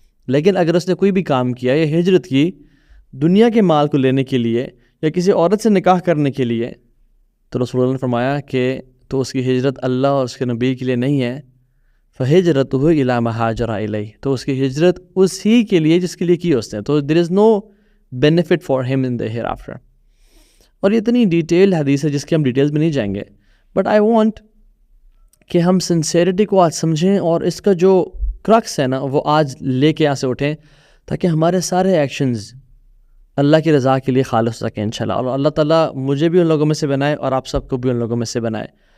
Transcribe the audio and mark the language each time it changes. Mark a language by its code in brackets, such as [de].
[ur] لیکن اگر اس نے کوئی بھی کام کیا یا ہجرت کی دنیا کے مال کو لینے کے لیے یا کسی عورت سے نکاح کرنے کے لیے، تو رسول اللہ نے فرمایا کہ تو اس کی ہجرت اللہ اور اس کے نبی کے لیے نہیں ہے. [ar] فہجرتہ الی ما ہاجر الیہ، [ur] تو اس کی ہجرت اسی کے لیے جس کے لیے کی اس نے. [en] تو there is no benefit for ہم in the hereafter. [ur] اور یہ اتنی ڈیٹیل حدیث ہے جس کے ہم ڈیٹیلز میں نہیں جائیں گے، [en] but I want [ur] کہ ہم سنسیریٹی کو آج سمجھیں اور اس کا جو کرکس ہے نا وہ آج لے کے یہاں سے اٹھیں، تاکہ ہمارے سارے ایکشنز اللہ کی رضا کے لیے خالص رکھیں انشاءاللہ، اور اللہ تعالیٰ مجھے بھی ان لوگوں میں سے بنائے اور آپ سب کو بھی ان لوگوں میں سے بنائے.